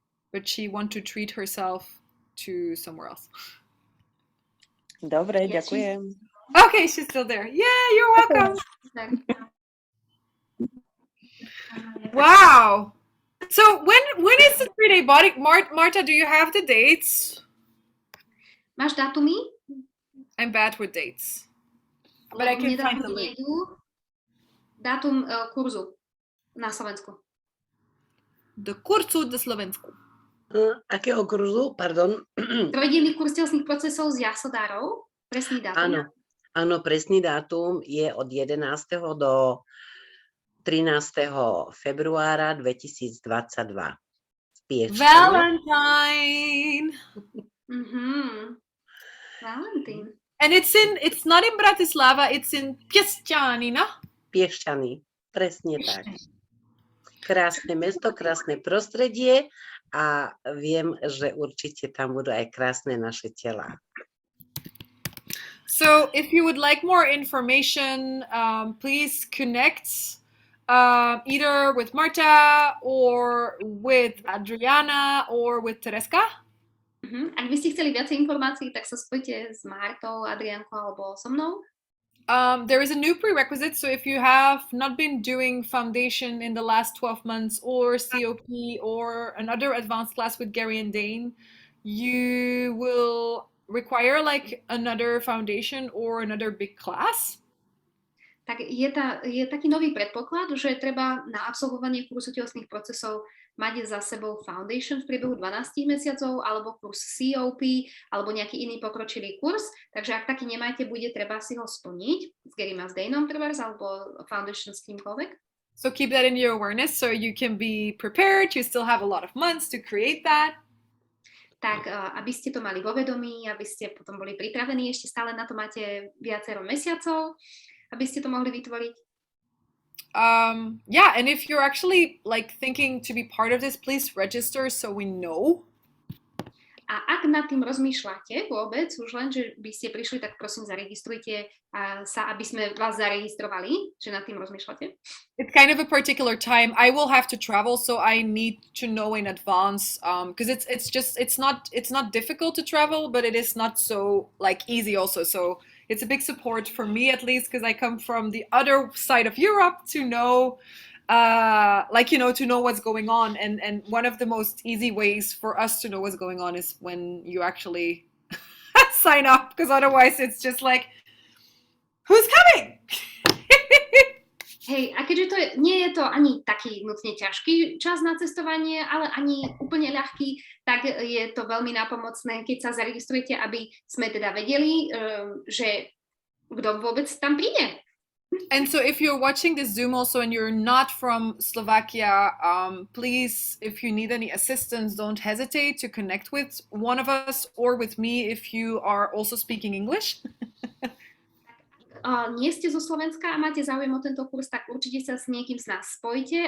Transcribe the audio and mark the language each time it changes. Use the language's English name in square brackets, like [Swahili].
[English] But she want to treat herself to somewhere else. [Slovak] Dobre, ďakujem. [English] Okay, she's still there. Yeah, you're welcome. Wow. So when is the 3-day body? Marta, do you have the dates? [Slovak] Máš dátumy? [English] I'm bad with dates. But I can find the link. [Slovak] Dátum kurzu na Slovensku. Do kurzu do Slovensku. Akého kurzu? Pardon. Trojdenný kurz telesných procesov s jasodárov. Presný dátum. Áno, presný dátum je od 11. do 13. februára 2022. [English] Valentine. [Slovak] Valentín. [English] And it's not in Bratislava, it's in Piešťany, no? [Slovak] Piešťany, presne tak. Krásne mesto, krásne prostredie a viem, že určite tam budú aj krásne naše telá. [English] So if you would like more information, please connect either with Marta or with Adriana or with Tereska. [Slovak] Ak by ste chceli viacej informácií, tak sa spojte s Martou, Adriánkou alebo so mnou. [English] There is a new prerequisite, so if you have not been doing foundation in the last 12 months or COP or another advanced class with Gary and Dane, you will require like another foundation or another big class. [Slovak] Tak je taký nový predpoklad, že treba na absolvovanie kurzu telesných procesov mať za sebou foundation v priebehu 12 mesiacov alebo kurz COP alebo nejaký iný pokročilý kurz. Takže ak taký nemáte, bude treba si ho splniť s Garym a s Daneom trebárs alebo foundation s kýmkoľvek. [English] So keep that in your awareness so you can be prepared. You still have a lot of months to create that. [Slovak] Tak aby ste to mali vo vedomí, aby ste potom boli pripravení, ešte stále na to máte viacero mesiacov, aby ste to mohli vytvoriť. [English] Yeah, and if you're actually like thinking to be part of this, please register so we know. [Slovak] A ak nad tým rozmýšľate vôbec, už len, že by ste prišli, tak prosím zaregistrujte sa, aby sme vás zaregistrovali, že nad tým rozmýšľate. [English] It's kind of a particular time. I will have to travel, so I need to know in advance. Because it's not difficult to travel, but it is not so like easy also. So it's a big support for me at least, because I come from the other side of Europe to know. To know what's going on, and one of the most easy ways for us to know what's going on is when you actually sign up, because otherwise it's just like, who's coming? [Slovak] Hej, a keďže nie je to ani taký nutne ťažký čas na cestovanie, ale ani úplne ľahký, tak je to veľmi nápomocné, keď sa zaregistrujete, aby sme teda vedeli, že kto vôbec tam príde. [English] And so if you're watching this Zoom also and you're not from Slovakia, please, if you need any assistance, don't hesitate to connect with one of us or with me if you are also speaking English. [Slovak] Nie ste zo Slovenska a máte záujem o tento kurz, tak určite sa s niekým z nás spojte.